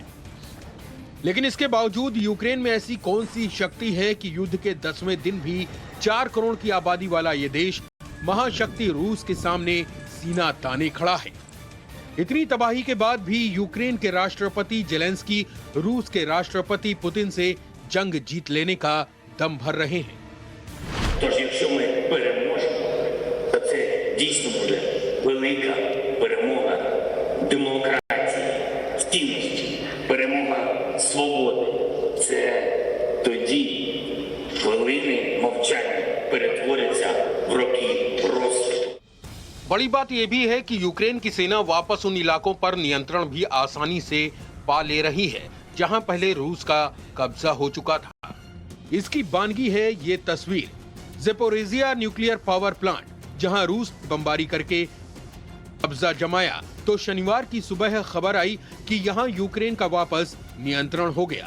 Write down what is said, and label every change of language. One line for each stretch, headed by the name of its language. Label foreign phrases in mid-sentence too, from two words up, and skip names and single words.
Hindi: लेकिन इसके बावजूद यूक्रेन में ऐसी कौन सी शक्ति है कि युद्ध के 10वें दिन भी 4 करोड़ की आबादी वाला ये देश महाशक्ति रूस के सामने सीना ताने खड़ा है। इतनी तबाही के बाद भी यूक्रेन के राष्ट्रपति जेलेंस्की रूस के राष्ट्रपति पुतिन से जंग जीत लेने का दम भर रहे हैं।
Ukrainian: Дійсно буде велика перемога демократії, цінності, перемога свободи. Це тоді хвилини мовчання перетворяться в роки розквіту.
Hindi: बड़ी बात यह भी है कि यूक्रेन की सेना वापस उन इलाकों पर नियंत्रण भी आसानी से पा ले रही है जहां पहले रूस का कब्जा हो चुका था। इसकी बानगी है ये तस्वीर ज़ेपोरिज़िया
English: nuclear power plant,
Hindi: जहां रूस बमबारी करके कब्जा जमाया तो शनिवार की सुबह खबर आई कि यहां यूक्रेन का वापस नियंत्रण हो गया।